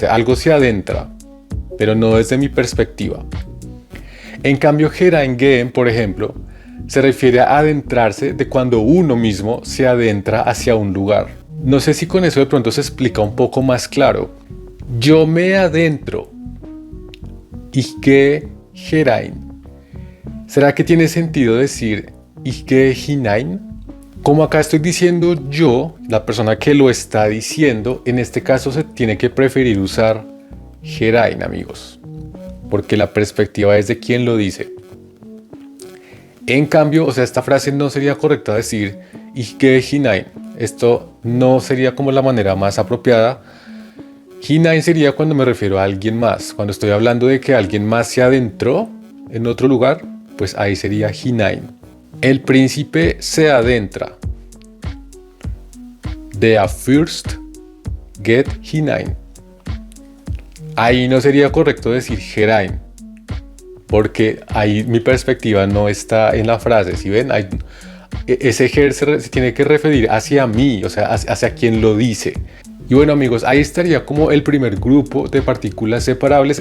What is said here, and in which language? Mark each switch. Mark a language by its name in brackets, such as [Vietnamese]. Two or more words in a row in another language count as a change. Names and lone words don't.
[Spanish] Algo se adentra, pero no desde mi perspectiva. En cambio, hereingehen, por ejemplo, se refiere a adentrarse de cuando uno mismo se adentra hacia un lugar. No sé si con eso de pronto se explica un poco más claro. Yo me adentro. [German] Ich gehe herein. [Spanish] ¿Será que tiene sentido decir [German] ich gehe hinein? [Spanish] Como acá estoy diciendo yo, la persona que lo está diciendo, en este caso se tiene que preferir usar herein, amigos, porque la perspectiva es de quien lo dice. En cambio, o sea, esta frase no sería correcta decir [German] ich gehe hinein. [Spanish] Esto no sería como la manera más apropiada. Hinein sería cuando me refiero a alguien más. Cuando estoy hablando de que alguien más se adentró en otro lugar, pues ahí sería hinein. El príncipe se adentra. [German] Der Fürst geht hinein. [Spanish] Ahí no sería correcto decir herein, porque ahí mi perspectiva no está en la frase. Si ven, ese her se tiene que referir hacia mí, o sea, hacia quien lo dice. Y bueno, amigos, ahí estaría como el primer grupo de partículas separables.